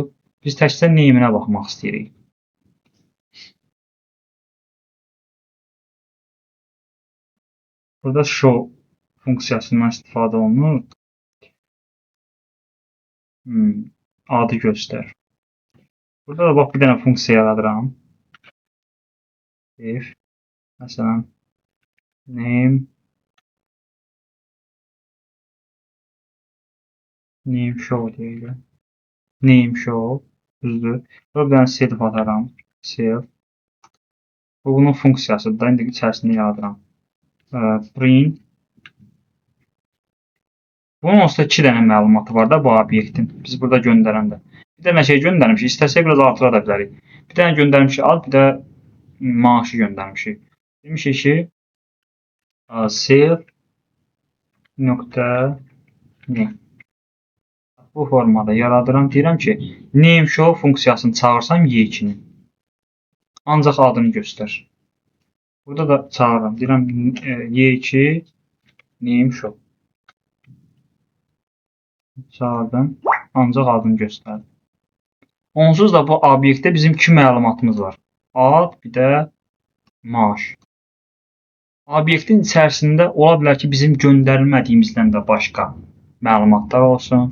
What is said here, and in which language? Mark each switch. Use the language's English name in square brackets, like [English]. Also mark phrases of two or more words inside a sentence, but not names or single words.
[Azerbaijani] Biz təkcə name'inə baxmaq istəyirik. Burada show funksiyasından istifadə olunur. Adı göstər. Burada da bax, bir dənə funksiya yaradıram. If, məsələn, name show deyək. Name show, düzdür. Burada bir dənə self ataram. Self. Bu, bunun funksiyasıdır da, indi içərisində yaradıram. Print. Bunun onsuz da 2 dənə məlumatı var da bu obyektin. Biz burada göndərəndə. Bir dənə şey göndərmişik. İstəsək biraz artıra da bilərik. Bir dənə göndərmişik ad, bir də maaşı göndərmişik. Demişik ki, self nöqtə name. Bu formada yaradıram. Deyirəm ki, name show funksiyasını çağırsam Y2-nin. Ancaq adını göstər. Burada da çağırıram. Deyirəm Y2 name show. Çağırdım. Ancaq adını göstər. Onsuz da bu obyektdə bizim 2 məlumatımız var. Ad, bir də maaş. Obyektin içərisində ola bilər ki, bizim göndərilmədiyimizdən də başqa məlumatlar olsun.